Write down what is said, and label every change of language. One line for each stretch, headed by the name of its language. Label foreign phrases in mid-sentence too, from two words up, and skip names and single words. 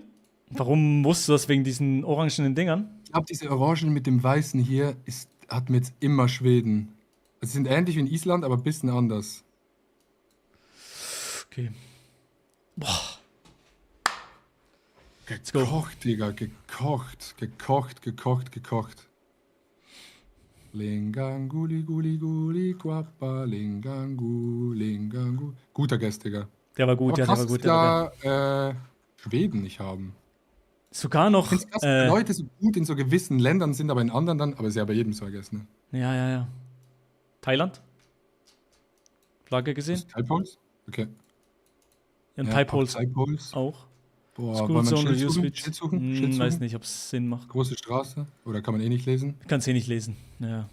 German: Warum wusstest du das wegen diesen orangenen Dingern? Ich glaube, diese Orangen mit dem Weißen hier hat mir jetzt immer Schweden. Sie sind ähnlich wie in Island, aber ein bisschen anders. Okay. Boah. Gekocht, Digga, gekocht. Linganguli, guli, guapa, lingangu. Guter Guest, Digga. Der war gut, aber ja, krass, der war gut. dass wir Schweden nicht haben. Sogar noch. Ich find's krass, dass Leute so gut in so gewissen Ländern sind, aber in anderen dann, aber ist ja bei jedem so,
English: I guess,
German: ne? Ja. Thailand? Flagge gesehen? Taipols? Okay. Ja, Ja, Taipols Taipols. auch. Boah, School wollen wir Zone, ein Review Schild Switch. suchen? Schild suchen? Weiß nicht, ob es Sinn macht. Große Straße? Oder kann man eh nicht lesen? Kannst eh nicht lesen. Ja.